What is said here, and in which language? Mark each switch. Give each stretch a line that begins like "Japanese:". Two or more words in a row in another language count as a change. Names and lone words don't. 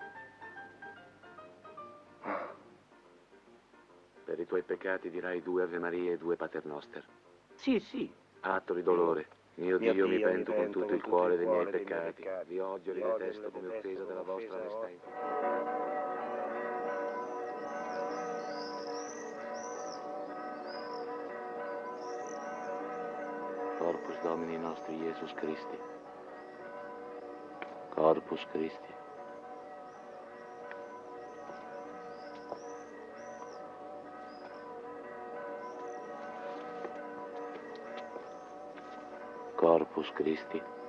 Italian: Per i tuoi peccati dirai 2 Ave Maria e 2 Pater Noster. Sì. Atto di dolore. Mio Dio, mi pento con tutto il cuore dei miei peccati. Vi odio e li detesto come offesa della vostra maestà infinita.
Latin: Corpus Domini nostri Iesus Christi. Corpus Christi. Corpus Christi.